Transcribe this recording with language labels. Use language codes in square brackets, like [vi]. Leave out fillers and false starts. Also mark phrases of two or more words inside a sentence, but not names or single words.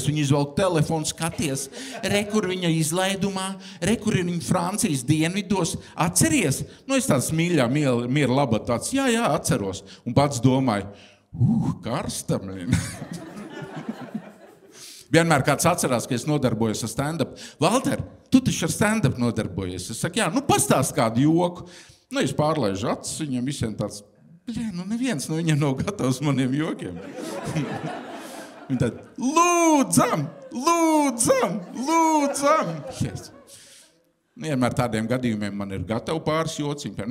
[lv] Viņa izvelk telefonu, skaties. Re, kur viņa izlaidumā, re, kur ir viņa Francijas dienvidos. Atceries? Nu, es tāds mīļā, miera laba tāds, jā, atceros. Un pats domāju, karsta, blin. Vienmēr kāds atcerās, ka es nodarbojos ar stand-up. Valter, tu taču ar stand-up nodarbojies. Es saku, jā, nu pastāst kādu joku. Nu, es pārlaižu acis, viņam visiem tāds, nu neviens no viņiem nav gatavs maniem jokiem. Viņi tādi, lūdzam! Yes. Vienmēr tādiem gadījumiem man ir gatavi pāris jociņi.